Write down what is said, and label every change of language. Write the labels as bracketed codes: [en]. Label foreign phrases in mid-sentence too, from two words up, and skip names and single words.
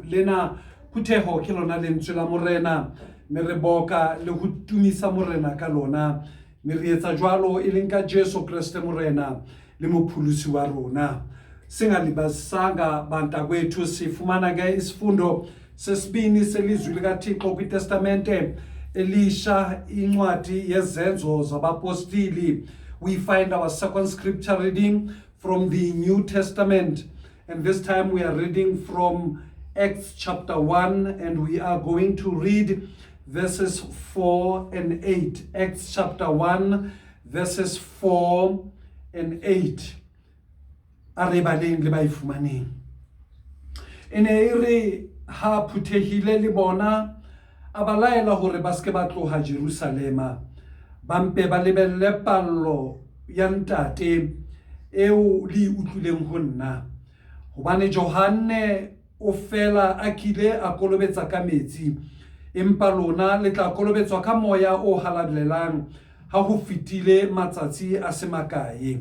[st] Lena phutheho ke lona lentswe la morena, me re boka le ho tumisa morena ka lona, me re etsa jwalo e leng ka Jesu Kriste morena le mophulusi wa rona. [xh] Singalibazisanga bantakwethu, sifumana ke isifundo sesibini selizwi likaThixo kwiTestamente Elisha, incwadi yezenzo zabapostili. [en] We find our second scripture reading from the New Testament, and this time we are reading from Acts chapter 1, and we are going to read verses 4 and 8. Acts chapter 1, verses 4 and 8. [st] Arebaleng le baifumaneng. Ene ere ha phuthehile le bona a ba laela hore ba ske ba tloha Jerusalema, ba mpe ba lebelle pallo ya ntate eo le utlwileng ho nna, hobane Johane o fela a kile a kolobetsa ka metsi, empa lona le tla kolobetswa ka moya o halalelang ha ho fitile matsatsi a se makae.